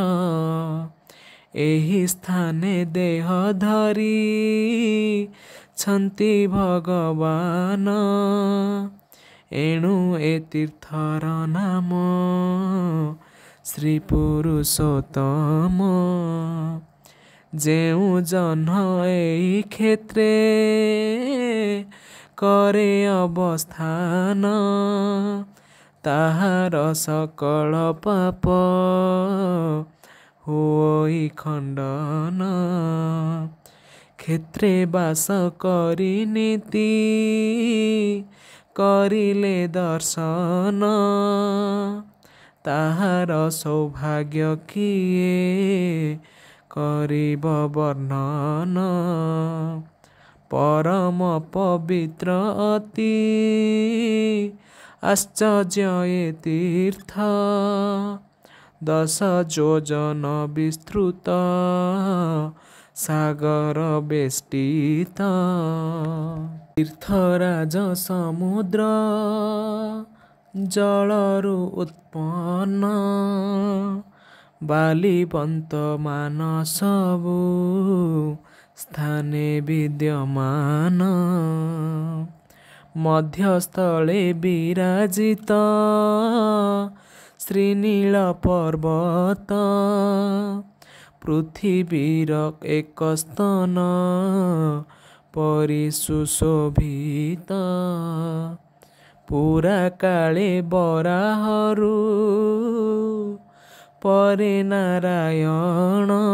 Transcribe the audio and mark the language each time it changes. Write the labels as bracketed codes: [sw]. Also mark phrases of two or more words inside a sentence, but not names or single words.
[or] ଏହି ସ୍ଥାନେ ଦେହ ଧରୀ ଛନ୍ତି ଭଗବାନ ଏଣୁ ଏ ତୀର୍ଥର ନାମ ଶ୍ରୀ ପୁରୁଷୋତ୍ତମ। ଜେଉ ଜନ ଏହି କ୍ଷେତ୍ରେ କରେ ଅବସ୍ଥାନ ତାହାର ସକଳ ପାପ ହୋଈ ଖଣ୍ଡନ କ୍ଷେତ୍ରେ ବାସ କରୀ ନୀତି କରିଲେ ଦର୍ଶନ ତାହାର ସୌଭାଗ୍ୟ କିଏ କରିବ ବର୍ଣ୍ଣନ ପରମ ପବିତ୍ର ଅତି ଆଶ୍ଚର୍ଯ୍ୟ ଏ ତୀର୍ଥ 10 ଯୋଜନ ବିସ୍ତୃତ ସାଗର ବେଷ୍ଟିତ ତୀର୍ଥରାଜ ସମୁଦ୍ର ଜଳରୁ ଉତ୍ପନ୍ନ ବାଲିପନ୍ତ ମାନ ସବୁ ସ୍ଥାନେ ବିଦ୍ୟମାନ ମଧ୍ୟସ୍ଥଳେ ବିରାଜିତ ଶ୍ରୀନୀଳ ପର୍ବତ ପୃଥିବୀର ଏକ ସ୍ତନ ପରିସୁଶୋଭିତ ପୁରା କାଳେ ବରାହରୁ ପରେ ନାରାୟଣ